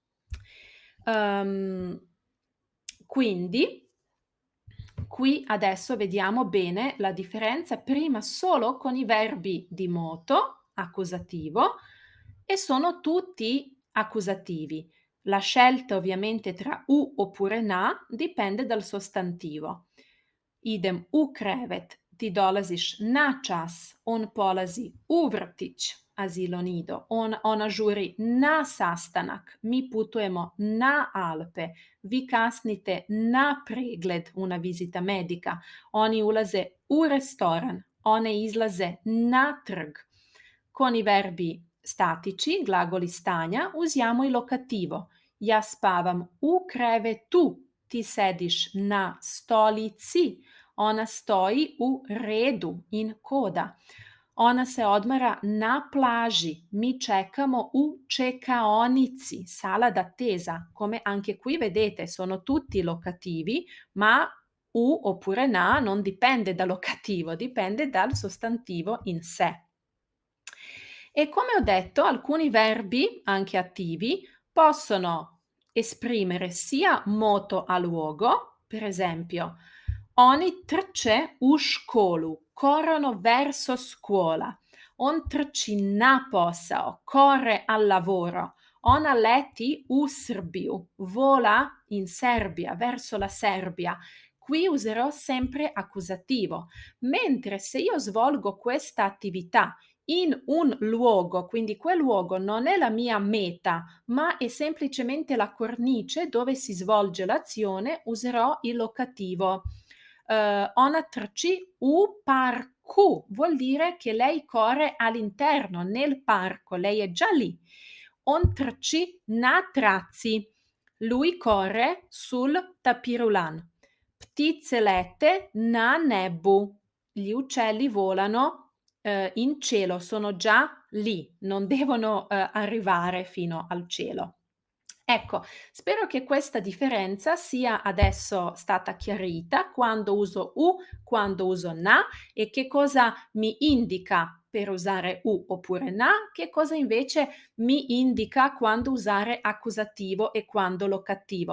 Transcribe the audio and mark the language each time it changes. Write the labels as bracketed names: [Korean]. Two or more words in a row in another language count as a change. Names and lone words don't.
[Italian] Uhm, quindi qui adesso vediamo bene la differenza prima solo con i verbi di moto, accusativo, e sono tutti accusativi. La scelta ovviamente tra u oppure na dipende dal sostantivo. [Serbian] Idem u krevet, ti dolaziš na čas, on polazi u vrtić, [Italian] asilo nido, [Serbian] ona žuri na sastanak, mi putujemo na Alpe, vi kasnite na pregled, [Italian] una visita medica, [Serbian] oni ulaze u restoran, one izlaze na trg. [Italian] Con i verbi statici, [Serbian] glagoli stanja, [Italian] usiamo il locativo. [Serbian] Ja spavam u krevetu, ti sediš na stolici, ona stoji u redu, [Italian] in coda. [Serbian] Ona se odmara na plaži, mi čekamo u čekaonici, [Italian] sala d'attesa. Come anche qui vedete, sono tutti locativi, ma u oppure na non dipende dal locativo, dipende dal sostantivo in sé. E come ho detto, alcuni verbi, anche attivi, possono esprimere sia moto a luogo, per esempio, [Serbian] oni trče u školu, [Italian] corrono verso scuola. [Serbian] On trči na posao, [Italian] corre al lavoro. [Serbian] Ona leti u Srbiju, [Italian] vola in Serbia, verso la Serbia. Qui userò sempre accusativo, mentre se io svolgo questa attività in un luogo, quindi quel luogo non è la mia meta, ma è semplicemente la cornice dove si svolge l'azione, userò il locativo. [Serbian] Ona trči u parku, [Italian] vuol dire che lei corre all'interno, nel parco, lei è già lì. [Serbian] On trči na traci, [Italian] lui corre sul tapirulan. [Serbian] Ptice lete na nebu, [Italian] gli uccelli volano in cielo, sono già lì, non devono, arrivare fino al cielo. Ecco, spero che questa differenza sia adesso stata chiarita, quando uso u, quando uso na e che cosa mi indica per usare u oppure na, che cosa invece mi indica quando usare accusativo e quando locativo.